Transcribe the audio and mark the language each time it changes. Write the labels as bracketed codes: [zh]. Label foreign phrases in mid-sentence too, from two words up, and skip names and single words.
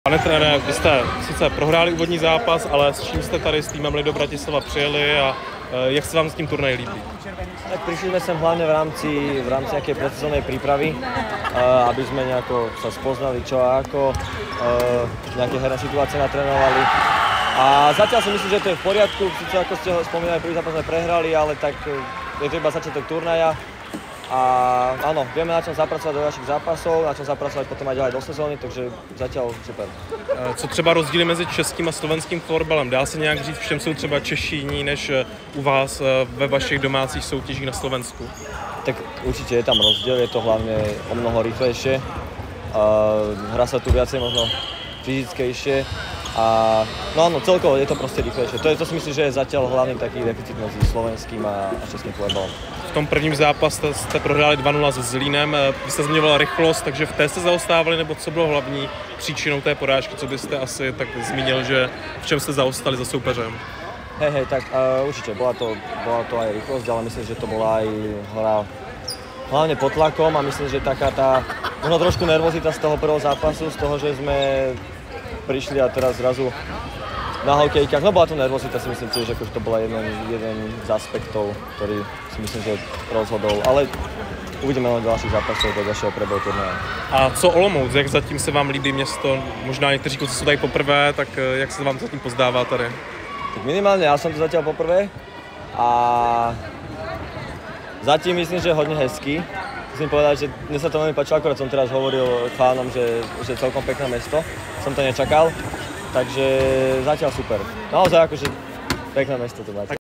[cs] Pane trenére, vy jste sice prohráli úvodní zápas, ale s čím jste tady s týmem Lido Bratislava přijeli a jak se vám s tím turnaj líbí? [sk] Tak prišli sme sem hlavne v rámci nejakej predsezónnej prípravy, aby sme nejako sa spoznali čo a ako, nejaké herné situácie natrénovali. A zatiaľ si myslím, že to je v poriadku, sice ako ste spomínali, prvý zápas sme prehrali, ale tak je to iba začiatok turnaja. A áno, vieme na čom zapracovať do našich zápasov, na čom zapracovať potom aj ďalej do sezóny, takže zatiaľ super. [cs] Co třeba rozdíly mezi českým a slovenským florbalem? Dá se nějak říct, v čem jsou třeba Češi jiní než u vás ve vašich domácích soutěžích na Slovensku? [sk] Tak určite je tam rozdiel, je to hlavne o mnoho rýchlejšie. Hra sa tu viacej možno fyzickejšie. A no áno, celkovo je to proste rýchlejšie. To si myslím, že je zatiaľ hlavný taký deficit medzi slovenským a českým florbalom. [cs] V tom prvním zápase jste prohráli 2-0 se Zlínem. Vy jste zmiňoval rychlost, takže v té jste zaostávali, nebo co bylo hlavní příčinou té porážky? Co byste asi tak zmínil, že v čem jste zaostali za soupeřem? [sk] Hej, tak určite bola to aj rýchlosť, ale myslím, že to bola aj hra hlavne pod tlakom a myslím, že taká tá možno trošku nervozita z toho prvého zápasu, z toho, že sme prišli a teraz zrazu na hokejkách. No bola to nervozita, si myslím tiež, akože to bola jeden z aspektov, ktorý si myslím, že rozhodol. Ale uvidíme len do ďalších zápasov, do ďalšieho prebehu turnaje. [cs] A co Olomouc? Jak zatím se vám líbí město? Možná někteří kluci jsou tady poprvé, tak jak se vám zatím pozdává tady? [sk] Tak minimálne ja som tu zatiaľ poprvé a zatím myslím, že je hodne hezký. Musím povedať, že mne sa to veľmi páčilo, akorát som teraz hovoril chánom, že celkom pekné mesto. Som to nečakal, takže zatiaľ super. Naozaj akože pekné mesto to máte.